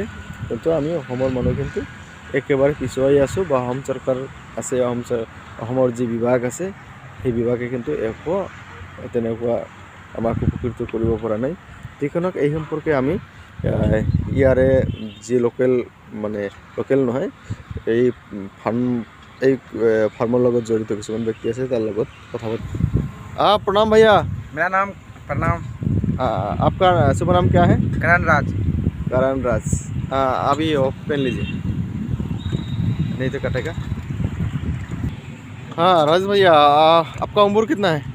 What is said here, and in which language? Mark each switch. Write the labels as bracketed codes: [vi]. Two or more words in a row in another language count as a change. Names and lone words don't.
[as] কিন্তু আমি অসমৰ মানুহ কিন্তু একেবাৰে পিছুৱাই আছোঁ, বা অসম চৰকাৰ আছে, অসমৰ যি বিভাগ আছে সেই বিভাগে কিন্তু একো তেনেকুৱা আমাক উপকৃত কৰিব পৰা নাই। যিখনক এই সম্পৰ্কে আমি ইয়াৰে যি লোকেল নহয়, এই ফাৰ্মৰ লগত জড়িত কিছুমান ব্যক্তি আছে, তাৰ লগত কথা পাতি। [hi] प्रणाम भैया। मेरा नाम प्रणाम। आपका शुभ नाम क्या है? करण राज। करण राज। अभी ऑफ पेन लीजिए, नहीं तो कटेगा। हाँ राज भैया, आपका उम्र कितना है?